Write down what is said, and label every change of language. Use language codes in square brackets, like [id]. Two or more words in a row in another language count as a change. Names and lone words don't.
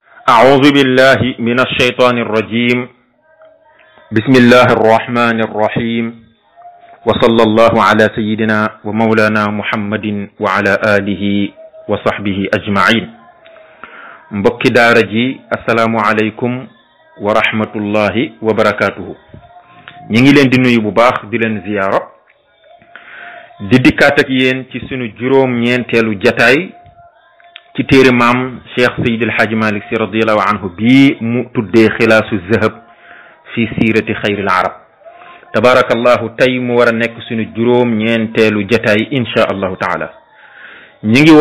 [ar] أعوذ بالله من الشيطان الرجيم بسم الله الرحمن الرحيم وصلى الله على سيدنا ومولانا محمد وعلى آله وصحبه أجمعين مبكي دارجي السلام عليكم ورحمة الله وبركاته [wo] ñingi leen di nuyu bu baax di leen ziyaara di dikkaat ak yéen ci sunu juróom ñeenteelu jataay ci téere maam Cheikh Seydi El Hadji Malick Sy [ar] رضي الله عنه [wo] bii mu tuddee xilaasu zahab fi siirati xayril arab tabarakallahu tey mu war a nekk sunu juróom ñeenteelu jataay [ar] إن شاء الله تعالى [wo] ñi ngi